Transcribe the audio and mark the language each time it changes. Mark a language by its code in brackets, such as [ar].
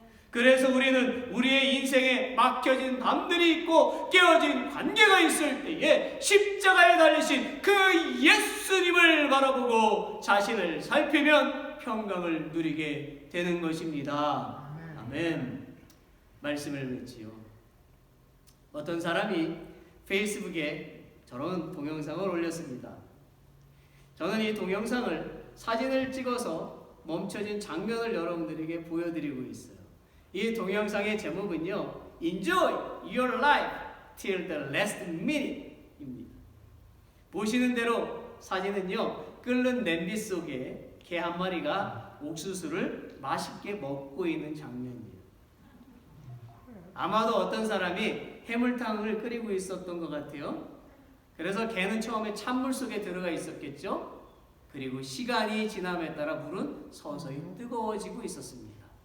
[ko] 그래서 우리는 우리의 인생에 막혀진 담들이 있고 깨어진 관계가 있을 때에 십자가에 달리신 그 예수님을 바라보고 자신을 살피면 평강을 누리게 되는 것입니다. 아멘. 말씀을 맺지요. 어떤 사람이 페이스북에 저런 동영상을 올렸습니다. 저는 이 동영상을 사진을 찍어서 멈춰진 장면을 여러분들에게 보여드리고 있어요. 이 동영상의 제목은요, [en] Enjoy your life till the last minute [ko] 입니다. 보시는 대로 사진은요, 끓는 냄비 속에 개 한 마리가 옥수수를 맛있게 먹고 있는 장면이에요. 아마도 어떤 사람이 해물탕을 끓이고 있었던 것 같아요. 그래서 개는 처음에 찬물 속에 들어가 있었겠죠. 그리고 시간이 지남에 따라 물은 서서히 뜨거워지고 있었습니다.